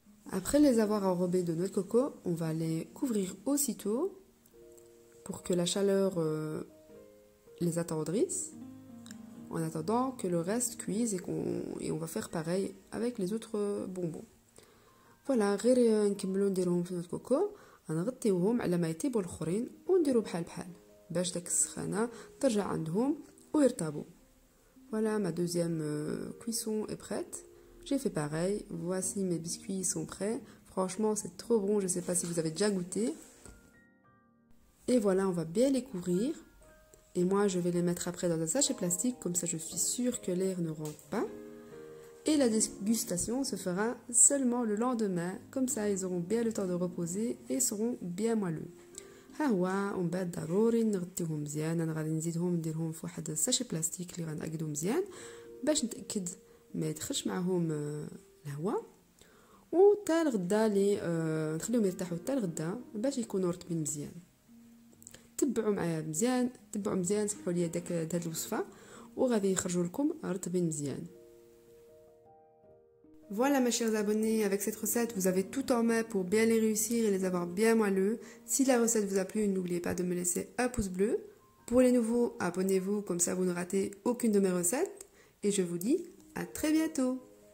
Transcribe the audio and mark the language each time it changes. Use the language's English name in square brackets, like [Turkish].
[French] Après les avoir enrobés de noix de coco, on va les couvrir aussitôt pour que la chaleur les attendrisse, en attendant que le reste cuise et on va faire pareil avec les autres bonbons. [Arabic] Voilà, غير نكملو نديروهم في نوع كوكو غنغطيوهم على ما يطيبوا الاخرين ونديرو بحال باش داك السخانه ترجع عندهم ويرطبوا. [French] Voilà, ma deuxième cuisson est prête. J'ai fait pareil, voici mes biscuits, ils sont prêts. Franchement, c'est trop bon, je ne sais pas si vous avez déjà goûté. Et voilà, on va bien les couvrir. Et moi, je vais les mettre après dans un sachet plastique, comme ça je suis sûre que l'air ne rentre pas. Et la dégustation se fera seulement le lendemain, comme ça ils auront bien le temps de reposer et seront bien moelleux. [Arabic] ها هو ومن بعد ضروري نغطيوهم مزيان. انا غادي نزيدهم نديرهم في واحد الساشي بلاستيك اللي غنعقدو مزيان باش نتاكد ما يدخلش معهم الهواء. وتا الغدا لي نخليهم يرتاحوا حتى الغدا باش يكونوا رطبين مزيان. تبعوا معايا مزيان، تبعوا مزيان، سمحوا لي هاد الوصفه وغادي يخرجوا لكم رطبين مزيان. [French] Voilà mes chers abonnés, avec cette recette, vous avez tout en main pour bien les réussir et les avoir bien moelleux. Si la recette vous a plu, n'oubliez pas de me laisser un pouce bleu. Pour les nouveaux, abonnez-vous, comme ça vous ne ratez aucune de mes recettes. Et je vous dis à très bientôt.